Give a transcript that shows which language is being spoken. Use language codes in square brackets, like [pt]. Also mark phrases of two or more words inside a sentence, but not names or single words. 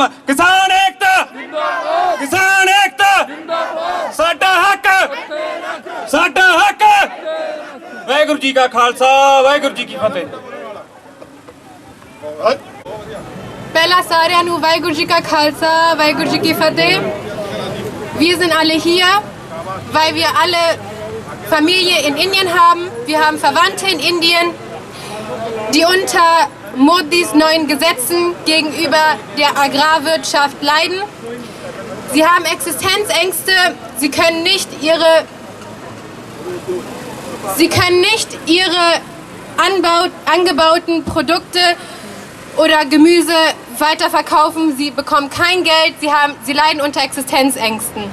[pa] ਕਿਸਾਨ ਏਕਤਾ ਜਿੰਦਾਬਾਦ, ਕਿਸਾਨ ਏਕਤਾ ਜਿੰਦਾਬਾਦ, ਸਾਡਾ ਹੱਕ, ਸਾਡਾ ਹੱਕ। ਵਾਹਿਗੁਰੂ ਜੀ ਕਾ ਖਾਲਸਾ, ਵਾਹਿਗੁਰੂ ਜੀ ਕੀ ਫਤਿਹ। ਬੇਲਾ ਸਾਰਿਆਨੂ, ਵਾਹਿਗੁਰੂ ਜੀ ਕਾ ਖਾਲਸਾ, ਵਾਹਿਗੁਰੂ ਜੀ ਕੀ ਫਤਿਹ. [de] Wir sind alle hier, weil wir alle Familie in Indien haben. Wir haben Verwandte in Indien, die unter Modis neuen Gesetzen gegenüber der Agrarwirtschaft leiden. Sie haben Existenzängste, sie können nicht ihre angebauten Produkte oder Gemüse weiterverkaufen, sie bekommen kein Geld, sie leiden unter Existenzängsten.